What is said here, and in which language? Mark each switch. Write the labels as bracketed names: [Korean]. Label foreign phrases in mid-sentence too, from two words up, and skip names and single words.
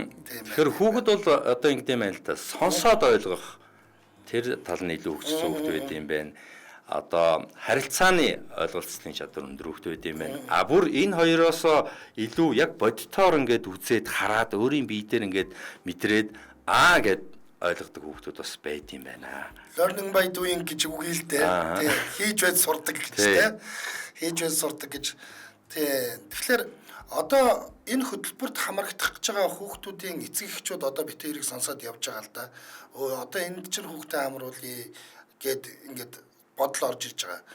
[Mongolian] Тэгэхээр хүүхэд бол одоо ингэдэм байл та сонсоод ойлгох тэр тал нь илүү хөгжсөн хүүхэд байд юм байна. Одоо харилцааны ойлголцлын чадвар өндөр хүүхэд байд юм байна. А бүр энэ хоёроос илүү яг бодитоор ингээд үзээд хараад өөрийн бие дээр ингээд мэдрээд гэд ойлгодог хүүхдүүд бас байд юм байна. [English] Learning by doing [Mongolian] гэж үг хэлдэг. Тий. Хийж байж сурдаг гэж тий. Хийж байж сурдаг гэж. Тий. Тэгэхээр одоо энэ хөтөлбөрт хамрагдах гэж байгаа хүүхдүүдийн эцэг эхчүүд одоо бит тэрийг сонсоод явж байгаа л да. Одоо энд чинь хүүхдээ амруулъя гэд ингээд бодол орж ирж байгаа.